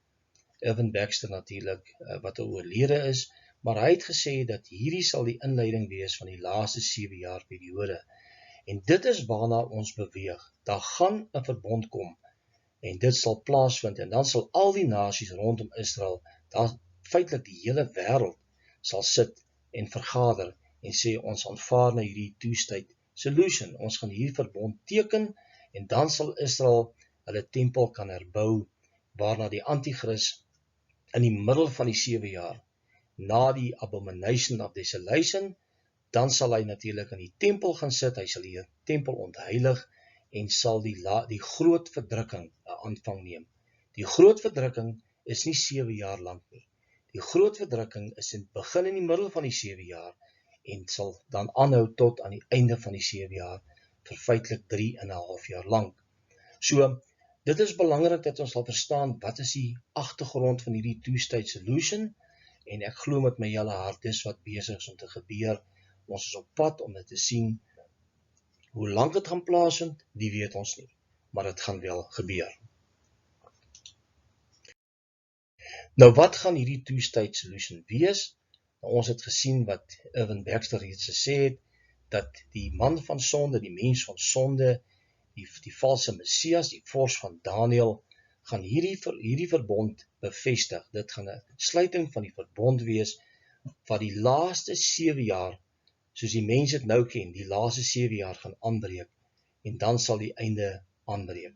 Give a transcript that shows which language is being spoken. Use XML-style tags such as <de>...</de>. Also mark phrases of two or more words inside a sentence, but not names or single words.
<af>Irvin Baxter natuurlik, wat 'n oorlede is, maar hy het gesê dat hierdie sal die inleiding wees van die laaste 7 jaar periode. En dit is waarna ons beweeg. Daar gaan 'n verbond kom, en dit sal plaasvind, en dan sal al die nasies rondom Israel, daar feitelik die hele wêreld, sal sit en vergader, en sê ons aanvaar na hierdie</af> <en>two-state solution.</en> <af>Ons gaan hierdie verbond teken, en dan sal Israel hulle tempel kan herbou, waarna die antichrist in die middel van die 7 jaar, na die</af> <en>abomination of desolation,</en> <af>dan sal hy natuurlik in die tempel gaan sit, hy sal die tempel ontheilig, en sal die groot verdrukking 'n aanvang neem. Die groot verdrukking is nie 7 jaar lank nie. Die groot verdrukking is begin in die middel van die 7 jaar, en sal dan aanhou tot aan die einde van die 7 jaar, vir feitelik 3,5 jaar lank. So, dit is belangrik dat ons sal verstaan, wat is die agtergrond van hierdie</af> <en>two-state solution,</en> <af>en ek glo met my hele hart, dis wat besig is om te gebeur. Ons is op pad om dit te sien. Hoe lank dit gaan plaasvind, die weet ons nie, maar dit gaan wel gebeur. Nou, wat gaan hierdie</af> <en>two-state solution</en> <af>wees? Nou, ons het gesien wat Irvin Baxter reeds gesê het, dat die man van sonde, die mens van sonde, die valse Messias, die vors van Daniel, gaan hierdie verbond bevestig. Dit gaan 'n sluiting van die verbond wees, wat die laaste 7 jaar, soos die mens het nou ken, die laaste 7 jaar gaan aanbreek, en dan sal die einde aanbreek.</af>